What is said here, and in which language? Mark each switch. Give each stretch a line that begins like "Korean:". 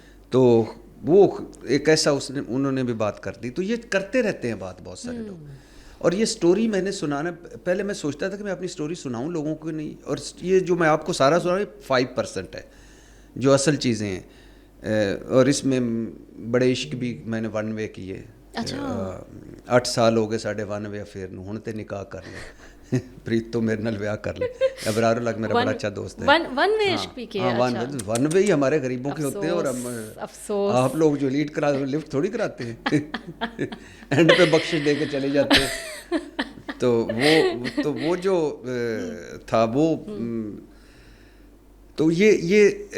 Urdu: تو وہ ایک ایسا انہوں نے بھی بات کر دی. تو یہ کرتے رہتے ہیں بات بہت سارے لوگ. اور یہ سٹوری میں نے سنانا، پہلے میں سوچتا تھا کہ میں اپنی سٹوری سناؤں لوگوں کو نہیں، اور یہ جو میں آپ کو سارا سنا رہا ہوں 5% ہے جو اصل چیزیں ہیں. اور اس میں بڑے عشق بھی میں نے 1 وے کیے.
Punjabi: 8 سال ہو گئے ساڈے 1 وے افیئر نو، ہن تے نکاح کر لے پریت تو میرے نال ویاہ کر لے.
Urdu: ابرار الگ میرا بڑا اچھا دوست ہے. 1 وے عشق بھی کیا. ہاں 1 وے ہی ہمارے غریبوں کے ہوتے ہیں، اور ہم آپ لوگ جو لیڈ کرا لفٹ تھوڑی کراتے ہیں، اینڈ پہ بخشش دے کے چلے جاتے ہیں. تو وہ جو تھا وہ تو یہ